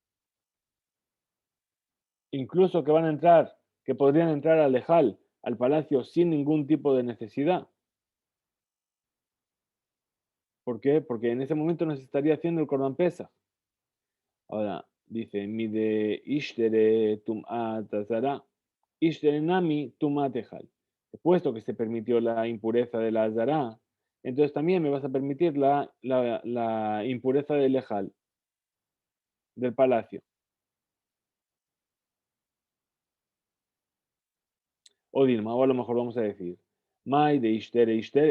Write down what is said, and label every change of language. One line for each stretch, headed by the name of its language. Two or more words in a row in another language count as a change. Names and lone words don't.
Spanish: Incluso que podrían entrar al Ejal, al palacio, sin ningún tipo de necesidad. ¿Por qué? Porque en ese momento no se estaría haciendo el Corban Pesaj. Ahora, dice,
Aramaic: מדאשתרי טומאת עזרה, אשתרי נמי טומאת היכל.
Spanish: Puesto que se permitió la impureza de la azara, entonces también me vas a permitir la impureza del ejal, del palacio.
Aramaic: או דלמא,
Spanish: o a lo mejor vamos a decir,
Aramaic: מאי דאשתרי, אשתרי.